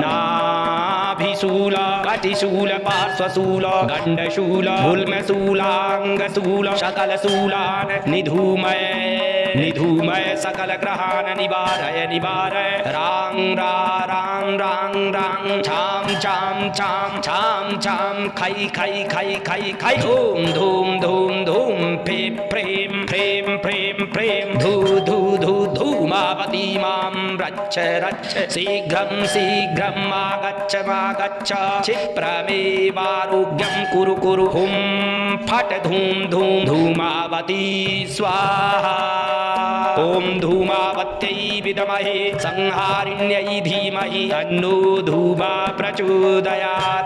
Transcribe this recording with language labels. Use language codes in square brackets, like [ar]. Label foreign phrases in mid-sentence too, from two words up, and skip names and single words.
[sa] नाभि शूल कटि शूल पार्श्व शूल गंड शूल गुल्म शूलांग शूल सकल शूलान निधूमय निधूमय सकल ग्रहान निवारय निवारय रांग रा रांग रांग रांग छाम छाम छाम छाम छाम खै खै खै खै खै धूम धूम धूम धूम प्रेम प्रेम प्रेम प्रेम प्रेम धू धू धू धूमावती मां रच्छ रच्छ शीघ्रं शीघ्रं आगच्छ आगच्छ क्षिप्रमेवारोग्यं कुरु कुरु हुं फट् धूम धूम धूमावती स्वाहा। ओम धूमावत्यै विद्महे संहारिण्यै धीमहि तन्नो धूमा प्रचोदयात्।